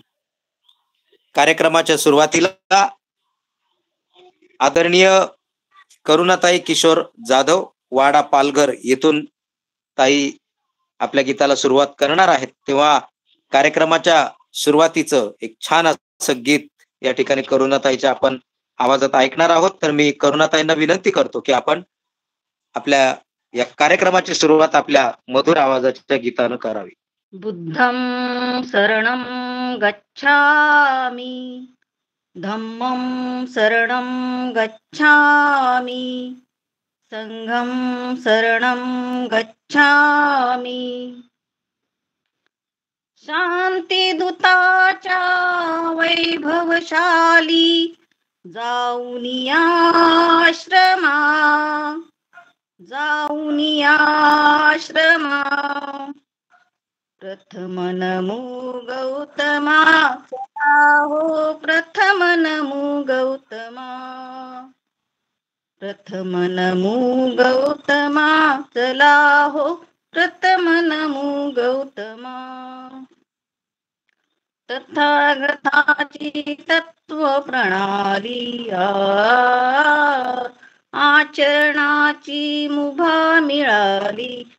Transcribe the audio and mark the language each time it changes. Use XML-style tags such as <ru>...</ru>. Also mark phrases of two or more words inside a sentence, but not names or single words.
<mr>कार्यक्रमाच्या सुरुवातीला आदरणीय करुणाताई किशोर जाधव वाडा पालघर येथून ताई आपल्या गीताला सुरुवात करणार आहेत, तेव्हा कार्यक्रमाच्या सुरुवातीचं एक छान असं गीत या ठिकाणी करुणाताईच्या आपण आवाजात ऐकणार आहोत. तर मी करुणाताईंना विनंती करतो की आपण आपल्या या कार्यक्रमाची सुरुवात आपल्या मधुर आवाजाच्या गीतानं करावी.</mr> <pi>बुद्धं शरणं गच्छामि, धम्मं शरणं गच्छामि, संघं शरणं गच्छामि.</pi> <mr>शांतीदूताच्या वैभवशाली जाऊनी आश्रमा, जाऊनी आश्रमा, प्रथम नमो गौतमा, हो प्रथम नमो गौतमा, प्रथम नमो गौतमा, चला हो प्रथम नमो गौतमा. तथागताची तत्व प्रणाली आचरणाची मुभा मिळाली</mr>